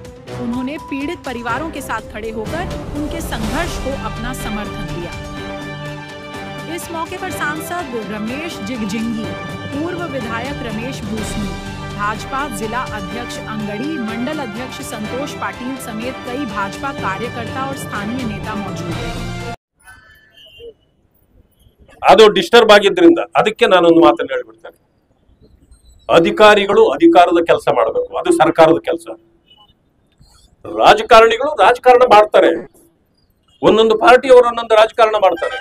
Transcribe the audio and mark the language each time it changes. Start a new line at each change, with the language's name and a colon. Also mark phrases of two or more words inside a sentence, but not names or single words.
Hindi: उन्होंने पीड़ित परिवारों के साथ खड़े होकर उनके संघर्ष को अपना समर्थन दिया। इस मौके पर सांसद रमेश जिगजिंगी, पूर्व विधायक रमेश भूसनी, भाजपा जिला अध्यक्ष अंगड़ी, मंडल अध्यक्ष संतोष पाटिल समेत कई भाजपा कार्यकर्ता और स्थानीय नेता मौजूद रहे।
Kannada: ಅದು ಡಿಸ್ಟರ್ಬ್ ಆಗಿದ್ದರಿಂದ ಅದಕ್ಕೆ ನಾನೊಂದು ಮಾತನ್ನು ಹೇಳಿಬಿಡ್ತೇನೆ. ಅಧಿಕಾರಿಗಳು ಅಧಿಕಾರದ ಕೆಲಸ ಮಾಡಬೇಕು, ಅದು ಸರ್ಕಾರದ ಕೆಲಸ. ರಾಜಕಾರಣಿಗಳು ರಾಜಕಾರಣ ಮಾಡ್ತಾರೆ, ಒಂದೊಂದು ಪಾರ್ಟಿಯವರು ಒಂದೊಂದು ರಾಜಕಾರಣ ಮಾಡ್ತಾರೆ.